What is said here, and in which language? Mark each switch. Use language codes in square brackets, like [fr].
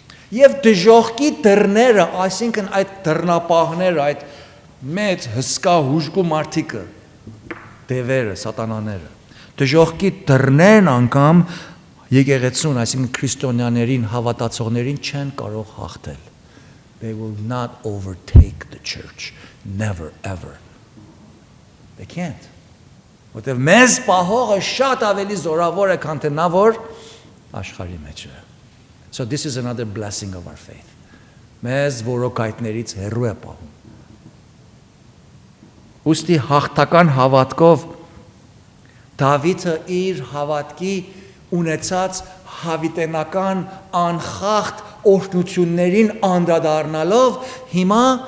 [hy] եւ դժոխքի դռները, այսինքն այդ դռնապահները, այդ մեծ հսկա հուժկու մարդիկը, դևերը, սատանաները, դժոխքի դռներն անգամ եկեղեցուն, այսինքն քրիստոնյաներին, հավատացողներին չեն կարող հաղթել. [en] They will not overtake the church, never ever. They can't. [hy] Որտեւ մեզ պահողը շատ ավելի զորավոր է, քան թե նա որ աշխարհի մեջ է. [en] So this is another blessing of our faith. [hy] Մեզ որոքայթներից հեռու է պահում. Ուստի հաղթական հավատքով Դավիթը իր հավատքի ունեցած հավիտենական անխախտ օրհնություններին անդրադառնալով հիմա